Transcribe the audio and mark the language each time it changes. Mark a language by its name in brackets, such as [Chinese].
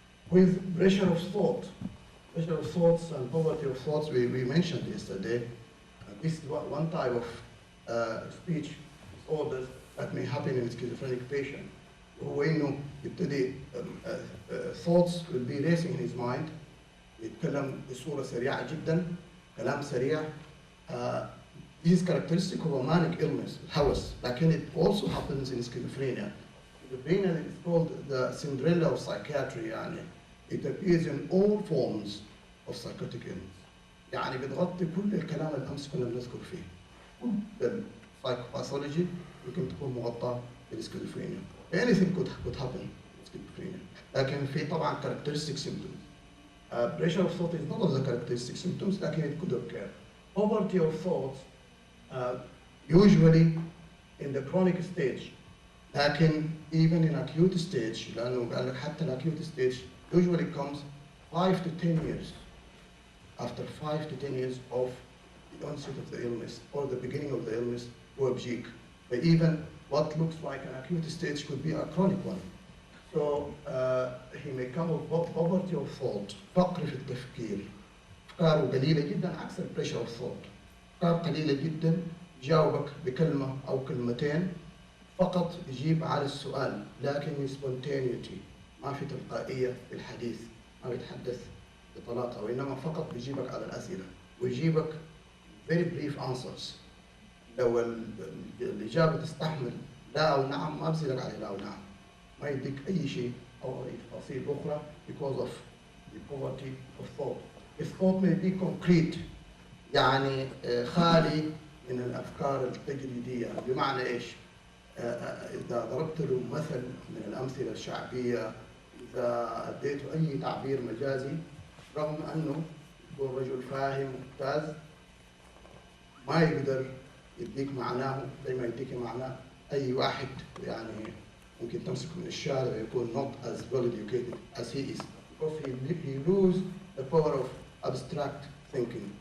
[English] With pressure of thoughts and poverty of thoughts we mentioned yesterday. This is one type of speech disorders that may happen in schizophrenic patient. [Arabic] هو إنه يبتدي [English] thoughts will be racing in his mind. [Arabic] يتكلم بصورة سريعة جدا، كلام سريع. [English] This is characteristic of a manic illness, الهوس. لكن it also happens in schizophrenia. Schizophrenia is called the Cinderella of psychiatry. يعني it appears in all forms of psychotic illness. [Arabic] يعني بتغطي كل الكلام اللي أمس كنا بنذكر فيه. Psychopathology يمكن تكون مغطى بالسكيزوفرينيا. [English] Anything could happen in schizophrenia. [Arabic] لكن في طبعا characteristic symptoms. [English] Pressure of thought is not of the characteristic symptoms, لكن it could occur. Poverty of thoughts usually in the chronic stage. لكن even in acute stage، [Arabic] لأنه قال لك حتى [English] acute stage usually comes 5 to 10 years. After 5 to 10 years of the onset of the illness or the beginning of the illness [Arabic] هو بيجيك. [English] But even what looks like an acute stage could be a chronic one. So he may come with poverty of thought، [Arabic] فقر في التفكير. أفكاره قليلة جدا عكس pressure of thought. أفكار قليلة جدا، جاوبك بكلمة أو كلمتين فقط يجيب على السؤال، لكن spontaneity، ما في تلقائية في الحديث، ما بيتحدث بطلاقة، وإنما فقط بيجيبك على الأسئلة ويجيبك [English] very brief answers. [Arabic] لو الإجابة تستحمل لا أو نعم ما بصيرك عليه لا أو نعم، ما يديك أي شيء أو أي تفاصيل أخرى [English] because of the poverty of thought. His thought may be concrete، [Arabic] يعني خالي من الأفكار التجريدية. بمعنى إيش؟ إذا ضربت له مثل من الأمثلة الشعبية، إذا أديته أي تعبير مجازي، رغم أنه يكون رجل فاهم ممتاز، ما يقدر يديك معناه زي ما يديك معناه أي واحد يعني ممكن تمسكه من الشارع يكون [English] not as well educated as he is, because he lose the power of abstract thinking.